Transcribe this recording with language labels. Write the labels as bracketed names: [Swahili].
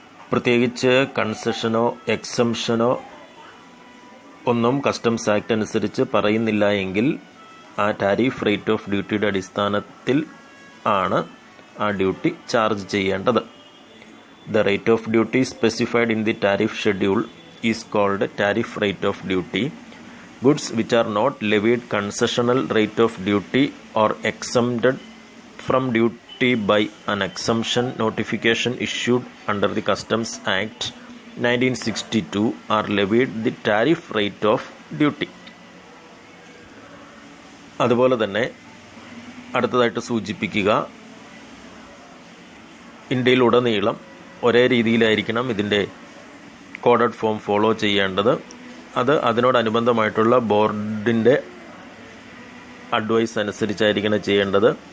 [Malayalam] പ്രത്യേകിച്ച് കൺസെഷനോ എക്സംഷനോ ഒന്നും customs act അനുസരിച്ച് പറയുന്നില്ല എങ്കിൽ ആ ടാരിഫ് റേറ്റ് ഓഫ് ഡ്യൂട്ടിയുടെ അടിസ്ഥാനത്തിൽ ആണ് ആ ഡ്യൂട്ടി ചാർജ് ചെയ്യേണ്ടത്. [English] The rate of duty specified in the tariff schedule is called tariff rate of duty. Goods which are not levied concessional rate of duty or exempted from duty by an exemption notification issued under the Customs Act 1962 are levied the tariff rate of duty. [Malayalam] അതുപോലെ തന്നെ അടുത്തതായിട്ട് സൂചിപ്പിക്കുക, ഇന്ത്യയിലുടനീളം ഒരേ രീതിയിലായിരിക്കണം ഇതിൻ്റെ coded form follow ചെയ്യേണ്ടത്. അത് അതിനോടനുബന്ധമായിട്ടുള്ള ബോർഡിൻ്റെ advice അനുസരിച്ചായിരിക്കണം ചെയ്യേണ്ടത്.